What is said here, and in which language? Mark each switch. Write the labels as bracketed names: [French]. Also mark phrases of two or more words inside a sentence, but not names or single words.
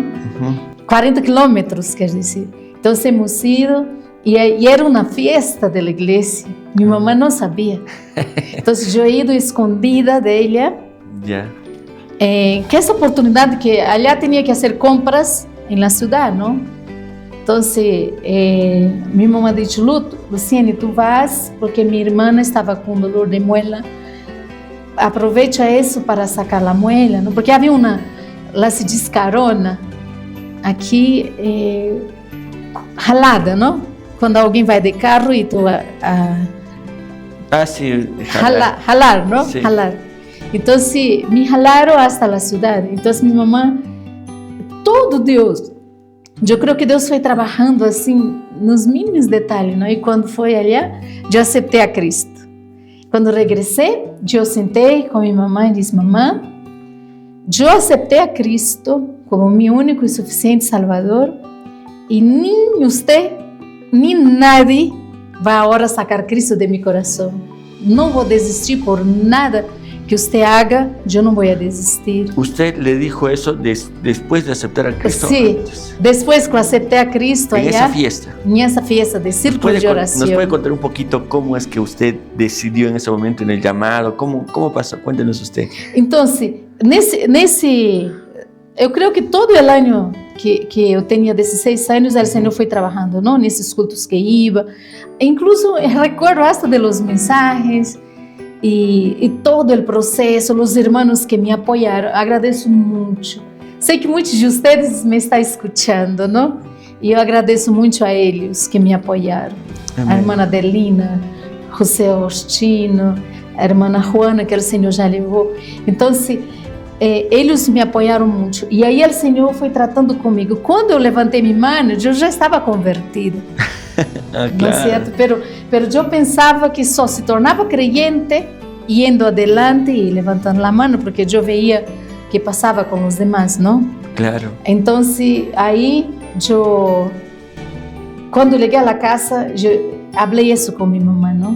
[Portuguese] 40 quilômetros, quer dizer. Então, [Spanish] hemos ido [Portuguese] e era uma festa da igreja. Minha mamãe não sabia. Então, eu ia ido escondida dela. Que essa oportunidade que allá tinha que fazer compras [Spanish] en la ciudad, ¿no? Entonces, mi mamá dijo, Luciene, tú vas porque mi hermana estaba con dolor de muela. Aprovecha eso para sacar la muela, ¿no? [Portuguese] Porque había lá se diz carona, aqui ralada, não? Quando alguém vai de carro e tu [Spanish] sí, [Portuguese] jalar, não? [Spanish] Sí. [Portuguese] Jalar. Então, me jalaram hasta a cidade. Então, minha mamãe, todo Deus, eu creio que Deus foi trabalhando assim nos mínimos detalhes, não? E quando foi allá, eu aceitei a Cristo. Quando regressei, eu sentei com minha mamãe e disse, mamãe, eu aceitei a Cristo como meu único e suficiente Salvador e nem você, nem nadie vai agora sacar Cristo de meu coração. Não vou desistir por nada que você haga, eu não vou desistir. [Spanish] ¿Usted le dijo eso después de aceptar a Cristo? Sí, Antes. después que acepté a Cristo En allá, esa fiesta. de círculo de oración. ¿Nos puede contar un poquito cómo es que usted decidió en ese momento en el llamado? ¿Cómo pasó? Cuéntenos usted. Entonces, [Portuguese] eu creio que todo o ano que eu tinha 16 anos, o Senhor foi trabalhando, não? Nesses cultos que ia. [Spanish] Incluso recuerdo hasta de los mensajes [Portuguese] e todo o processo, os irmãos que me apoiaram. Agradeço muito. Sei que muitos de vocês me estão escutando, não? E eu agradeço muito a eles que me apoiaram. Amém. A irmã Adelina, José Agostino, a irmã Juana, que o Senhor já levou. Então, eles me apoiaram muito. E aí o Senhor foi tratando comigo. Quando eu levantei minha mão, eu já estava convertida. Claro. [Spanish] ¿No es cierto? Pero yo pensaba que só se tornaba creyente yendo adelante y levantando la mano, porque yo veía que pasaba con los demás, ¿no? Claro. Entonces, ahí yo, cuando llegué a la casa, yo hablé eso con mi mamá, ¿no?